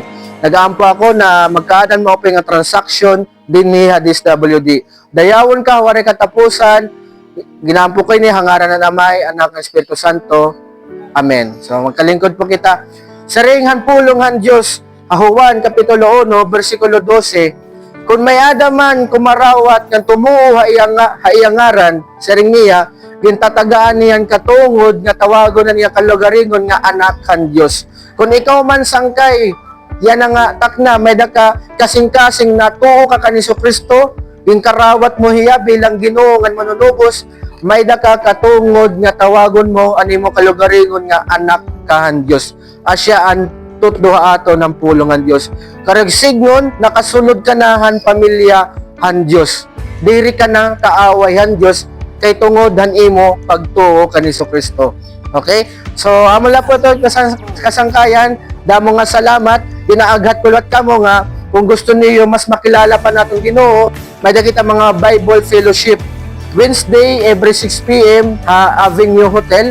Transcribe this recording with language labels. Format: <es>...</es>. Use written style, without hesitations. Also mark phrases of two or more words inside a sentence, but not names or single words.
<war>Nagaampo ako na magkaadan mo nga transaction dinhi sa DSWD. Dayawon ka wari katapusan, ginaampo ko ni hangaran ng Amay, Anak ng Espiritu Santo. Amen. So magkalingkod po kita. Saringhan pulonghan Diyos, Juan Kapitulo 1, versikulo 12, kung may adaman kumarawat ng tumuo haiyangaran, saring niya, gintatagaan niyan katungod, nga tawagon na niya kalugaringon nga anak kan Diyos. Kung ikaw man sangkay, yan nga takna, may daka kasing-kasing natuo ka kan Hesukristo, yung karawat mo hiya bilang Ginoo nga manunubos, may daka katungod nga tawagon mo ani mo kalugaringon nga anak kahan Dios. Asya an tutduha ato ng pulongan Dios. Karag signon nakasulod ka na han pamilya han Dios. Diri ka na kaaway han Dios kay tungod han imo pagtuo kan Hesukristo. Okay? So, amo lang po ito kasangkayan. Damo nga salamat. Inaaghat ko lahat kamo nga kung gusto niyo mas makilala pa natong Ginoo, may kita mga Bible Fellowship</war> <en>Wednesday every 6 p.m.</en> <war>Avenue Hotel.</war>